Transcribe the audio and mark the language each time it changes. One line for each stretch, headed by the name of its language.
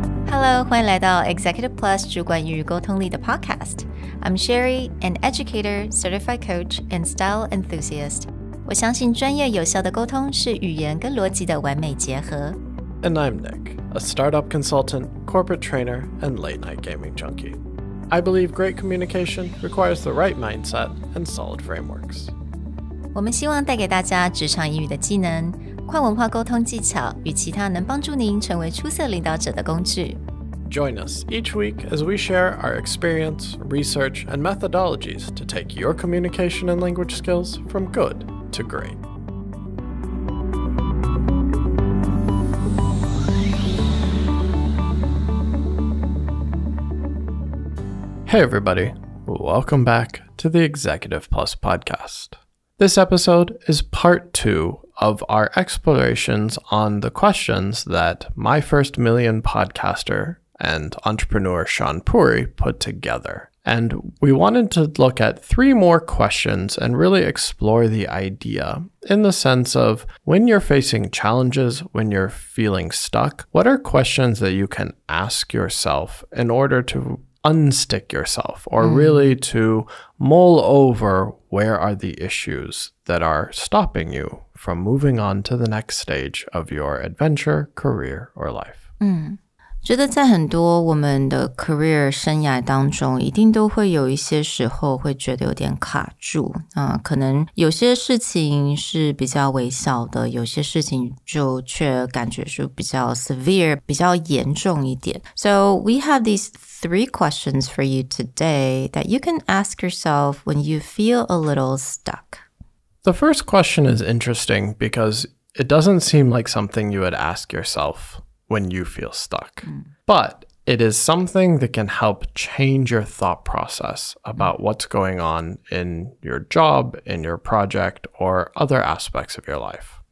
English: Hello，
Chinese: 欢迎来到
English: Executive Plus
Chinese: 主管与沟通力的
English: Podcast。I'm Sherry, an educator, certified coach, and style enthusiast.
Chinese: 我相信专业有效的沟通是语言跟逻辑的完美结合。
English: And I'm Nick, a startup consultant, corporate trainer, and late-night gaming junkie. I believe great communication requires the right mindset and solid frameworks.
Chinese: 我们希望带给大家职场英语的技能、跨文化沟通技巧与其他能帮助您成为出色领导者的工具。
English: Join us each week as we share our experience, research, and methodologies to take your communication and language skills from good to great. Hey everybody, welcome back to the Executive Plus podcast. This episode is part 2 of our explorations on the questions that My First Million podcaster and entrepreneur Sean Puri put together. And we wanted to look at 3 more questions and really explore the idea in the sense of when you're facing challenges, when you're feeling stuck, what are questions that you can ask yourself in order to unstick yourself or really to mull over where are the issues that are stopping you from moving on to the next stage of your adventure, career, or life.
Chinese: 觉得在很多我们的 career 生涯当中，一定都会有一些时候会觉得有点卡住可能有些事情是比较微小的，有些事情就却感觉是比较 severe 比较严重一点。
English: So we have these 3 questions for you today that you can ask yourself when you feel a little stuck. The first question is interesting because it doesn't seem like something you would ask yourself when you feel stuck. But it is something that can help change your thought process about what's going on in your job, in your project, or other aspects of your life.